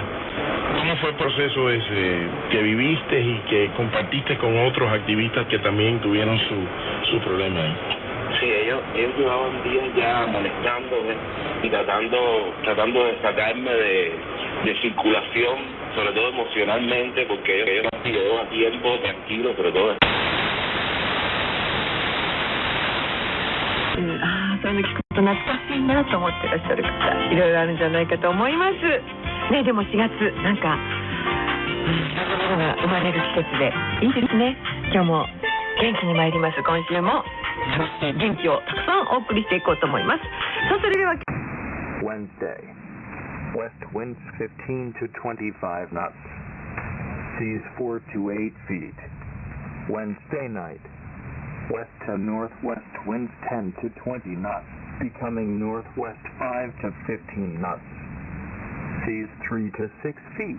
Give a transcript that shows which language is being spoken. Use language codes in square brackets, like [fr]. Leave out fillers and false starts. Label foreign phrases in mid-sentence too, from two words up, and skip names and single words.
[es] ¿Cómo fue el proceso ese que viviste y que compartiste con otros activistas que también tuvieron su problema ahí? Sí, ellos llevaban días ya molestándome y tratando de sacarme de circulación, sobre todo emocionalmente, porque ellos llevaban tiempo tranquilo, sobre todo. [ja] そういうの聞くと懐かしいなと思ってらっしゃる方いろいろあるんじゃないかと思いますね。でも4月なんか仲間が生まれる季節でいいですね。今日も元気に参ります。今週も元気をたくさんお送りしていこうと思います。さあそれでは [en] Wednesday West winds 15 to 25 knots, seas 4 to 8 feet. Wednesday night, west to northwest winds 10 to 20 knots, becoming northwest 5 to 15 knots, seas 3 to 6 feet.